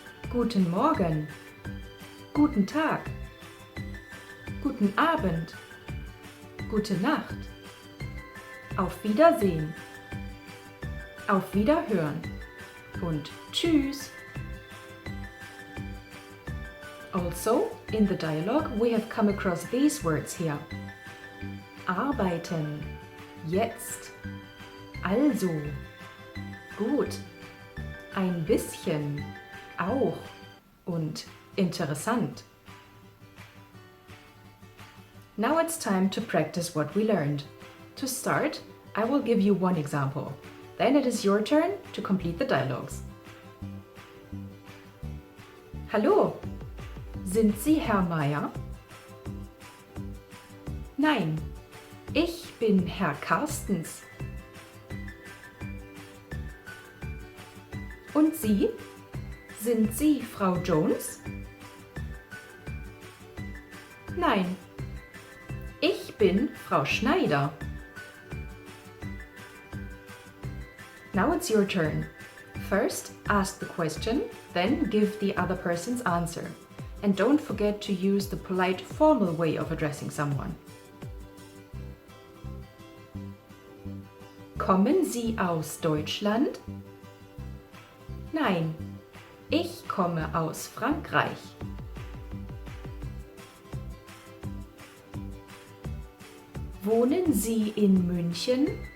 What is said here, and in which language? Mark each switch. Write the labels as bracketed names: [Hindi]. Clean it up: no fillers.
[German] Guten Morgen. Guten Tag. Guten Abend. Gute Nacht. Auf Wiedersehen. Auf Wiederhören. Und Tschüss. Also, [English] In the dialogue, we have come across these words here. [German] Arbeiten, jetzt, also, gut, ein bisschen, auch und interessant. [English] Now it's time to practice what we learned. To start, I will give you one example. Then it is your turn to complete the dialogues. [German] Hallo, sind Sie Herr Meier? Nein, ich bin Herr Carstens. Und Sie? Sind Sie Frau Jones? Nein, ich bin Frau Schneider. [English] Now it's your turn. First, ask the question, then give the other person's answer. And don't forget to use the polite, formal way of addressing someone. [German] Kommen Sie aus Deutschland? Nein, ich komme aus Frankreich. Wohnen Sie in München?